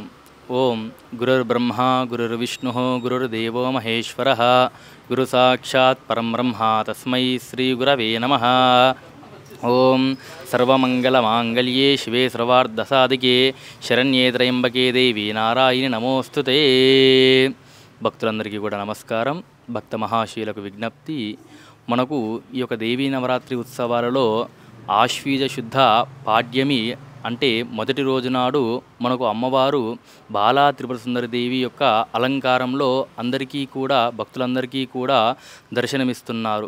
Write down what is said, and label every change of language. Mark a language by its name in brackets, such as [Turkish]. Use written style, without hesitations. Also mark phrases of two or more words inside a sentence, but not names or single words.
[Sanskrit] ओं गुरुर्ब्रह्मा गुरुर्विष्णुः गुरुर्देवो महेश्वरः गुरुसाक्षात् परं ब्रह्म तस्मै श्रीगुरवे नमः। ओं सर्वमङ्गलमाङ्गल्ये शिवे सर्वार्धसाधिके शरण्ये त्र्यम्बके देवी नारायणि नमोस्तुते। [Telugu] భక్తులందరికీ కూడా నమస్కారం. భక్త మహాశీలకు విజ్ఞప్తి, మనకు ఈ యొక్క దేవీ నవరాత్రి ఉత్సవాలలో ఆశ్వీజ శుద్ధ పాడ్యమి అంటే మొదటి రోజు నాడు మనకు అమ్మవారు బాలా త్రిపుర సుందరి దేవి యొక్క అలంకారంలో అందరికీ కూడా భక్తులందరికీ కూడా దర్శనమిస్తున్నారు.